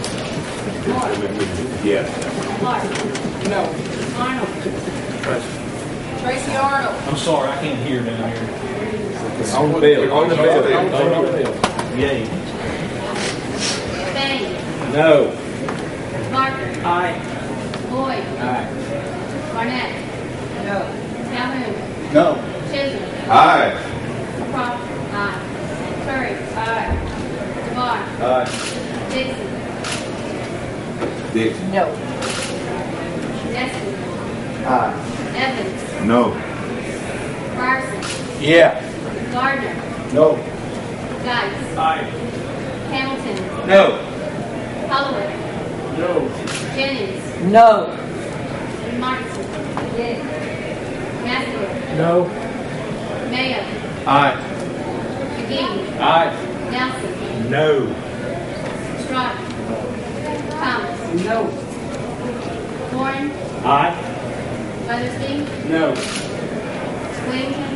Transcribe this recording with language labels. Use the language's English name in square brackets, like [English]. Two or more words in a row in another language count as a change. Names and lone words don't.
[English] Yes. Clark. No. Arnold. Tracy Arnold. I'm sorry, I can't hear down here. On the bill. On the bill. Yay. Bain. No. Parker. Aye. Boyd. Aye. Barnett. No. Calhoun. No. Chisholm. Aye. Crawford. Aye. Curry. Aye. DeVar. Aye. Dixon. Dixon. No. Nestor. Aye. Evans. No. Ryerson. Yeah. Gardner. No. Geis. Aye. Hamilton. No. Holloway. No. Jennings. No. Martinson. Yes. Baskerville. No. Mayo. Aye. McGee. Aye. Nelson. No. Stratton. Thomas. No. Warren. Aye. Weathersby. No. Whittington.